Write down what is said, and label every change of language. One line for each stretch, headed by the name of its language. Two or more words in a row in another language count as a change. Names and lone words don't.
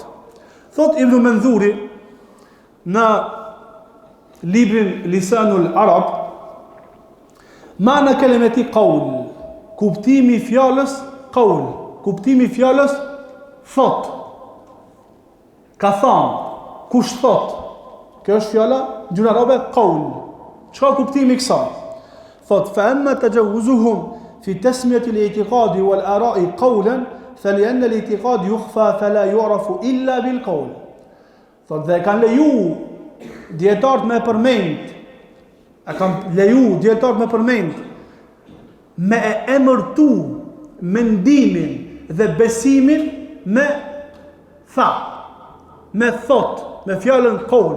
Albanian: Thot Ibn Mendhuri në librin Lisanul Arab,
Arabic: معنى كلمة قول,
Albanian: kuptimi i fjalës qaul, kuptimi i fjalës thot. Ka thonë, kush thot? Kjo është fjala gjuna arabe qaul. Çka kuptimi i kësaj? Thot
Arabic: فأما تجاوزهم في تسمية الاعتقاد والآراء قولا فلأن الاعتقاد يخفى فلا يعرف إلا بالقول.
Albanian: Thot dhe kanë leju dietarët me përmend, kanë leju dietarët me përmend me e emërtu mendimin dhe besimin me tha, me thot, me fjalën qaul.